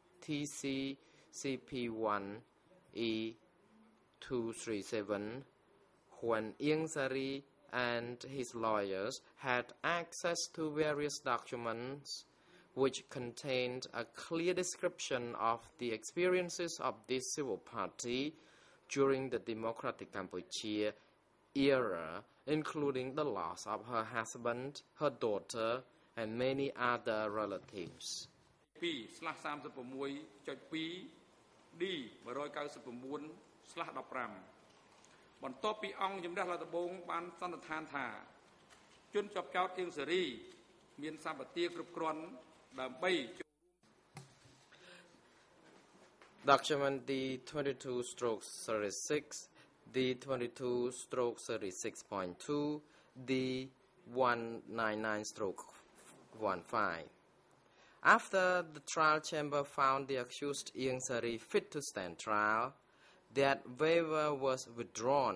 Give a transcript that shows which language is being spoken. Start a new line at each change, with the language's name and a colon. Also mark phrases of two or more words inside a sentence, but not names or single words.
English: TCCP1 E237 when Ieng Sari and his lawyers had access to various documents which contained a clear description of the experiences of this civil party during the Democratic Cambodia era, including the loss of her husband, her daughter, and many other relatives.
Khmer: 2/36.2D199/15 បន្ទាប់ពីអង្គជំនះរដ្ឋបងបានសន្និដ្ឋានថាជនជាប់ចោទអៀងសេរីមានសម្បទាគ្រប់គ្រាន់ដើម្បី
English: Document D22/36, D22/36.2, D199/15. After the trial chamber found the accused Ieng Sari fit to stand trial, that waiver was withdrawn.